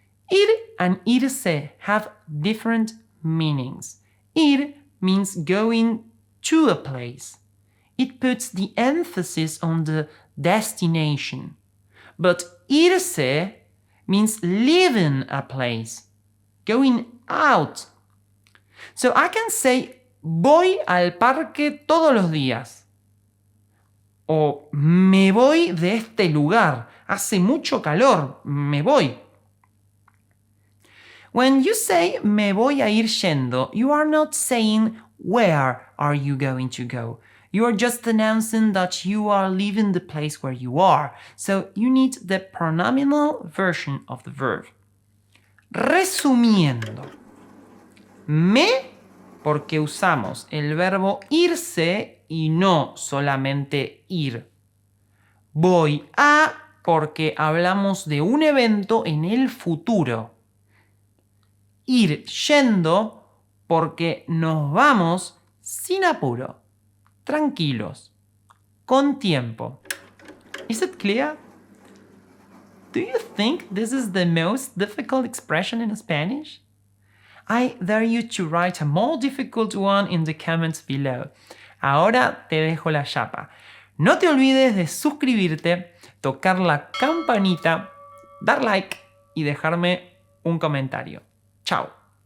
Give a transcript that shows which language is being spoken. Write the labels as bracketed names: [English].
[English] Ir and irse have different meanings. Ir means going to a place. It puts the emphasis on the destination. But irse means leaving a place, going out. So I can say, [Spanish] voy al parque todos los días. O me voy de este lugar. Hace mucho calor. Me voy. [English] When you say [Spanish] me voy a ir yendo, [English] you are not saying where are you going to go. You are just announcing that you are leaving the place where you are. So you need the pronominal version of the verb. [Spanish] Resumiendo. Me, porque usamos el verbo irse y no solamente ir. Voy a, porque hablamos de un evento en el futuro. Ir yendo, porque nos vamos sin apuro, tranquilos, con tiempo. [English] Is it clear? Do you think this is the most difficult expression in Spanish? I dare you to write a more difficult one in the comments below. [Spanish] Ahora te dejo la chapa. No te olvides de suscribirte, tocar la campanita, dar like y dejarme un comentario. Chao.